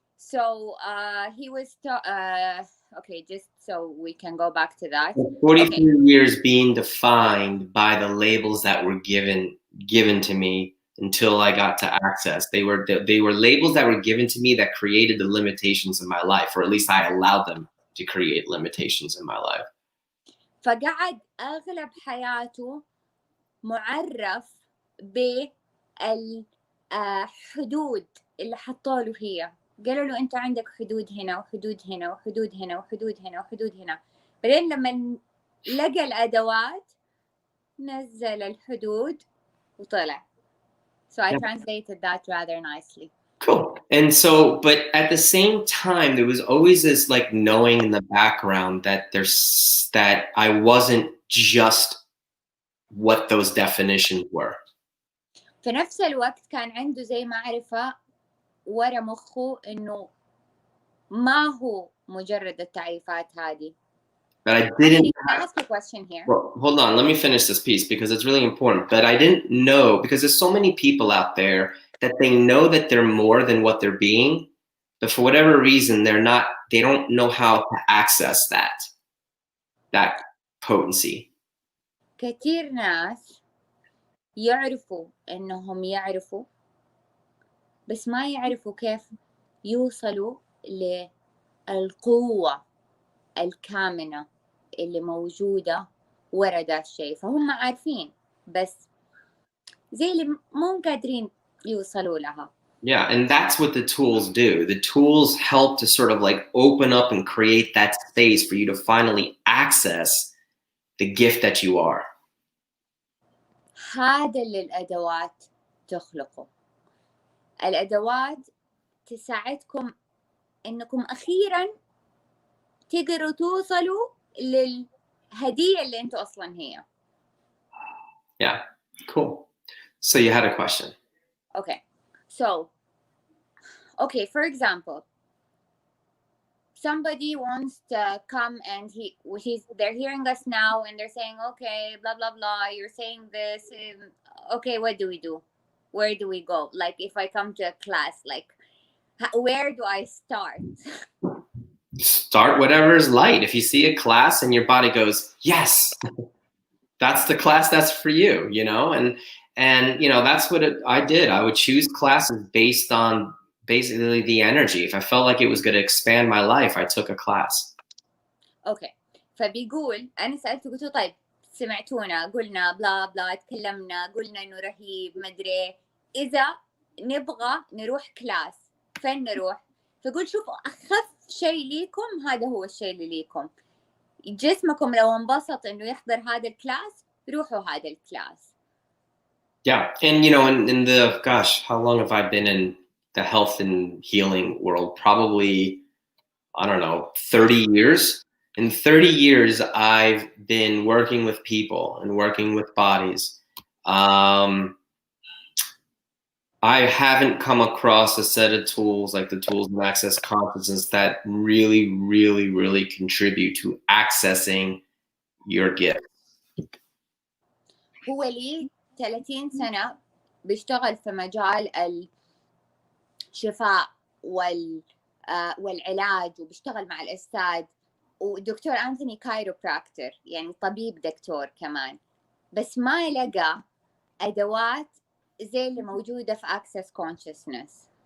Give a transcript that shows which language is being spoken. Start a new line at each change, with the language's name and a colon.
English: So he was okay, just so we can go back to that. 43 years being defined by the labels that were given to me until I got to Access. They were labels that were given to me that created the limitations in my life, or at least I allowed them to create limitations in my life.
Arabic: فقعد أغلب حياته معرف بالحدود اللي حطوله هي. قالوا له أنت عندك حدود هنا وحدود هنا وحدود هنا وحدود هنا وحدود هنا. بعدين لما لقى الأدوات نزل الحدود وطلع.
English: So I translated that rather nicely. Cool. And so, but at the same time, there was always this like knowing in the background that that I wasn't just what those definitions were.
Arabic: في نفس الوقت كان عنده زي معرفة ورا مخه إنه ما هو مجرد التعريفات هذه.
English: But I didn't. Can I ask a question here? Well, hold on. Let me finish this piece because it's really important. But I didn't know, because there's so many people out there that they know that they're more than what they're being, but for whatever reason, they don't know how to access that potency.
Arabic: كثير ناس يعرفوا إنهم يعرفوا بس ما يعرفوا كيف يوصلوا للقوة الكامنة اللي موجودة ورا دا الشيء. فهم عارفين بس زي اللي مو قادرين يوصلوا لها.
English: Yeah, and that's what the tools do. The tools help to sort of like open up and create that space for you to finally access the gift that you are.
Arabic: هذا اللي الأدوات تخلقه. الأدوات تساعدكم إنكم أخيراً تقدروا توصلوا للهدية اللي أنتوا أصلاً هي.
English: Yeah, cool. So you had a question. Okay. So, for example, somebody wants to come and they're hearing us now and they're saying, okay, blah, blah, blah, you're saying this. Okay, what do we do? Where do we go? Like if I come to a class, like Where do I start? Start whatever is light. If you see a class and your body goes, yes, that's the class that's for you, you know? And you know, that's what I did. I would choose classes based on basically the energy. If I felt like it was going to expand my life, I took a class.
Arabic: اوكي فبيقول انا سالته قلت له طيب سمعتونا قلنا بلا بلا تكلمنا قلنا انه رهيب مدري اذا نبغى نروح كلاس فين نروح؟ فقلت شوفوا اخف شيء ليكم هذا هو الشيء اللي ليكم جسمكم لو انبسط انه يحضر هذا الكلاس روحوا هذا الكلاس.
English: Yeah. And you know, in the, gosh, how long have I been in the health and healing world? Probably, I don't know, 30 years. In 30 years, I've been working with people and working with bodies. I haven't come across a set of tools like the tools of access consciousness that really, really, really contribute to accessing your gift.
Arabic: هو لي 30 سنة بيشتغل في مجال الشفاء والعلاج وبيشتغل مع الأجساد ودكتور أنثوني كايروبراكتر يعني طبيب دكتور كمان بس ما لقى أدوات زي اللي موجودة في Access Consciousness.